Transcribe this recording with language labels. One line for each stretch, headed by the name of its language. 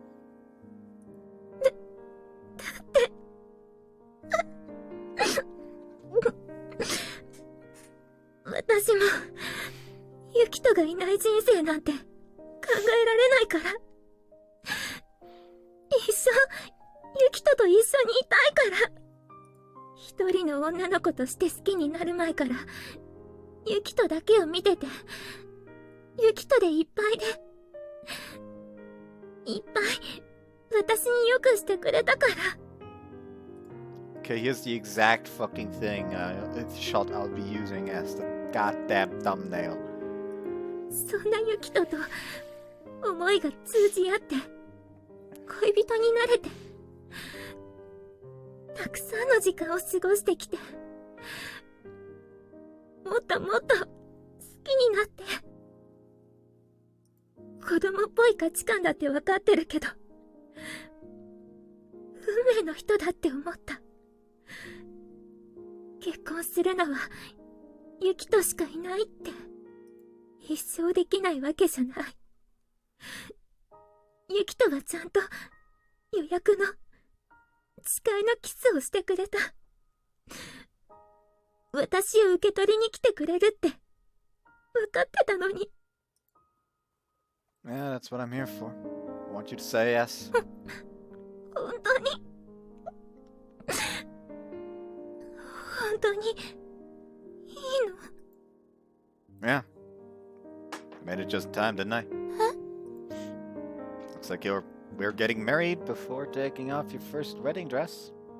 Japanese: だって私もユキトがいない人生なんて考えられないから、一生ユキトと一緒にいたいから。一人の女の子として好きになる前からユキトだけを見てて、ユキトでいっぱいで、いっぱい私によくしてくれたから。
English: Okay, here's the exact fucking thing shot I'll be using as the goddamn thumbnail.
Japanese: そんなユキトと思いが通じ合って恋人になれて、たくさんの時間を過ごしてきて、もっともっと好きになって、子供っぽい価値観だって分かってるけど運命の人だって思った。結婚するのはユキトしかいないって、一生できないわけじゃない。ユキトはちゃんと予約の誓いのキスをしてくれた。私を受け取りに来てくれるって分かってたのに。
English: Yeah, that's what I'm here for. I want you to say yes.
Japanese: 本当に本当にいいの？
English: Yeah. Made it just time, didn't I? Looks like we're getting married before taking off your first wedding dress.